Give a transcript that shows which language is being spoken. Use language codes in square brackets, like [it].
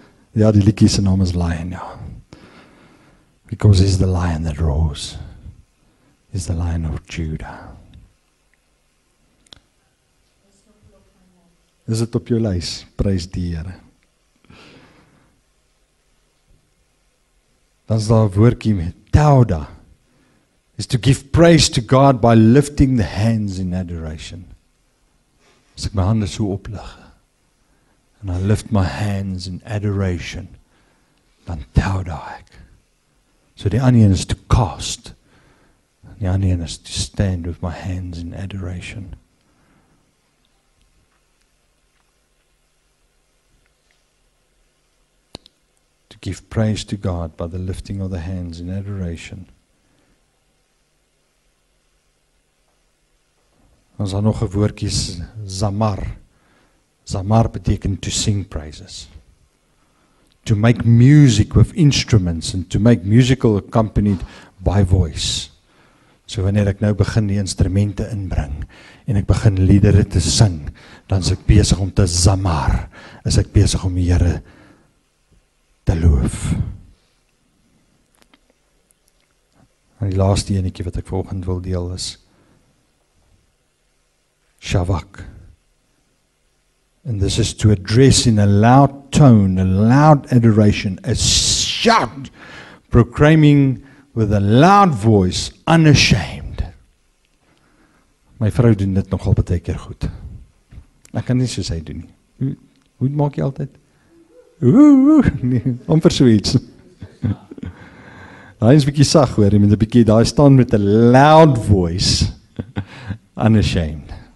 [af] Ja, die liedjie se naam is Lion, ja. [en] Because he's the lion that roars. He's the Lion of Judah. [af] Is dit op jou lys? Prys die Here. Dan is daar 'n woordjie met tauda. [en] Is to give praise to God by lifting the hands in adoration. [af] As ek my hande so oplig, [en] and I lift my hands in adoration, [af] dan tauda ek. [en] So [af] die ander een is [en] to cast, and die ander een is to stand with my hands in adoration. give praise to God by the lifting of the hands in adoration. [af] Ons daar nog 'n woordjie zamar. [en] Zamar beteken to sing praises. To make music with instruments and to make musical accompanied by voice. [af] So wanneer ek nou begin die instrumente inbring en ek begin liedere te sing, dan is ek besig om te zamar, is ek besig om die Here te loof. En die laaste enetjie wat ek vanoggend wil deel is Shavak. [en] And this is to address in a loud tone, a loud adoration, a shout, proclaiming with a loud voice, unashamed. [af] My vrou doen dit nogal baie keer goed. Ek kan nie soos hy doen nie. Hoe maak jy altyd? Nee, amper so iets. Hy is 'n bietjie sag hoor, met 'n bietjie, daar staan met 'n [en] loud voice, unashamed.